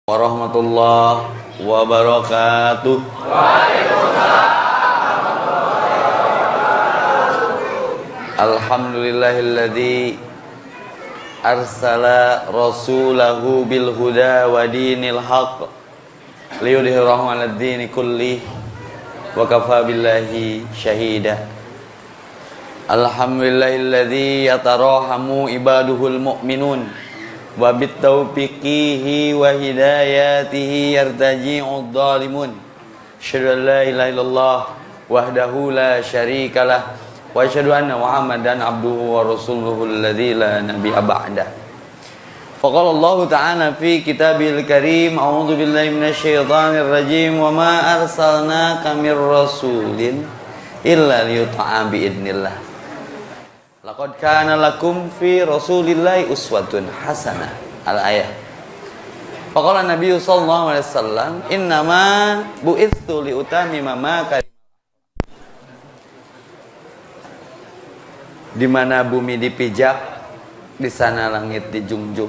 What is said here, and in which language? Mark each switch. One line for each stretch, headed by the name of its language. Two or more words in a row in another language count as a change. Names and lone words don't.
Arabic: ورحمة الله وبركاته. الحمد لله الذي أرسل رسوله بالهدى ودين الحق ليظهره على الدين كله وكفى بالله شهيدا. الحمد لله الذي يتراحم عباده المؤمنون وبتوفيقه وهدايته يرتجع الظالمون. أشهد أن لا إله إلا الله وحده لا شريك له وأشهد أن محمدا عبده ورسوله الذي لا نبي بعده. فقال الله تعالى في كتابه الكريم أعوذ بالله من الشيطان الرجيم وما أرسلناك من رسول إلا ليطاع بإذن الله. لقد كان لكم في رسول الله أسوة حسنة. Al-ayah. فقال النبي صلى الله عليه وسلم إنما بعثت لأتمم ما كان.
Indonesian: Di mana bumi dipijak, di sana langit dijunjung.